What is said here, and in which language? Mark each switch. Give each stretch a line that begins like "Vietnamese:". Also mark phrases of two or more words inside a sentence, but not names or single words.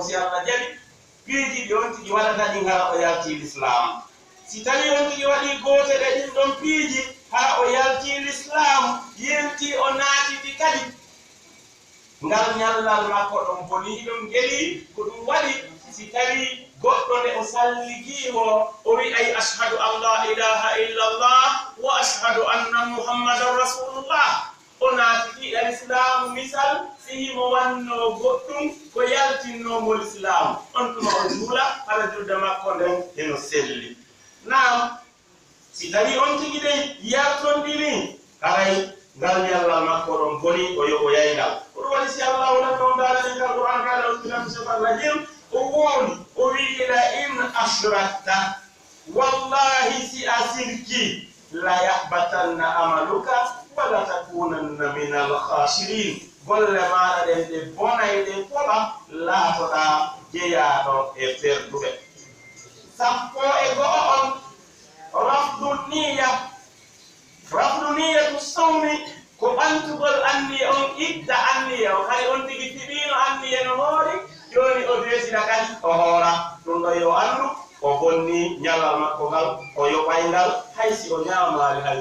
Fula: si allah jaɓi piiji ɗi on tigi waɗata ɗin hara o yalti l'islam si tawi on tigi waɗi goote ɗe ɗin ɗon piiji hara o yalti l'islam yenti o naatiti kadi ngal ñallal makko ɗon boni ɗum geli ko ɗum waɗi si tawi goɗɗo nde o salligiimo o wi ay
Arabic: أشهد أن لا إله إلا الله وأشهد أن محمدا رسول الله
Fula: o naatiti al islamu misal sihimo wanno goɗɗum ko yaltinnomo l'islamu on tuma o juula hara julde makko nden eno selli naam si tawi on tigi de yartondiri haray ngal ñallal makko ɗon boni o yoɓo yayngal ko ɗum waɗi si allah wonat on daalani ngal qur'an kala o tinam cheikh rajim o wooni o wi
Arabic: لئن أشركت
Fula: wallahi si a sirki
Arabic: ليحبطن عملك ولتكونن من الخاسرين
Fula: golle maɗa ɗen ɗe bonay ɗe poɗa laatoɗa jeyaɗo e perduɓe sappo e go'o on
Arabic: رفض نية الصوم
Fula: ko ɓantugol anniya on idda anniya o kadi on tigi fiɗino anniya no hoori joni o desina kadi o hoora ɗum ɗo yo andu o bonni ñalal makko ngal o yoɓay ngal haysi o ñamari hay